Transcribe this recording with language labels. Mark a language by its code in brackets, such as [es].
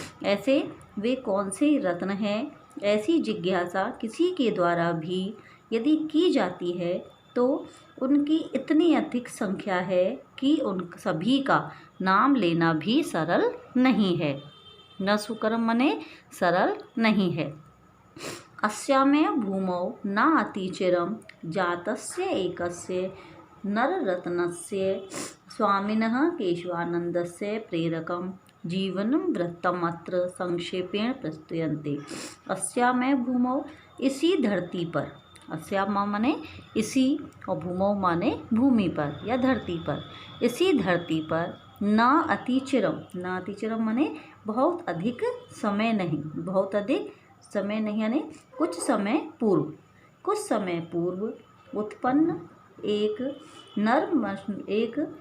[hi] ऐसे वे कौन से रत्न हैं? ऐसी जिज्ञासा किसी के द्वारा भी यदि की जाती है तो उनकी इतनी अधिक संख्या है कि उन सभी का नाम लेना भी सरल नहीं है। [sa] न सुकरम [hi] मने सरल नहीं है। [sa] अस्यामेव भूमौ न अतिचिरं जातस्य एकस्य नररत्नस्य स्वामिनः केशवानन्दस्य प्रेरकं जीवनं वृत्तमत्र संक्षेपेण प्रस्तुयन्ते। अस्यामेव भूमौ, [hi] इसी धरती पर, अस्याम माने इसी और भूमौ माने भूमि पर या धरती पर, इसी धरती पर [sa] न अतिचिरम, [hi] न अतिचिरम माने बहुत अधिक समय नहीं, बहुत अधिक समय नहीं यानी कुछ समय पूर्व उत्पन्न एक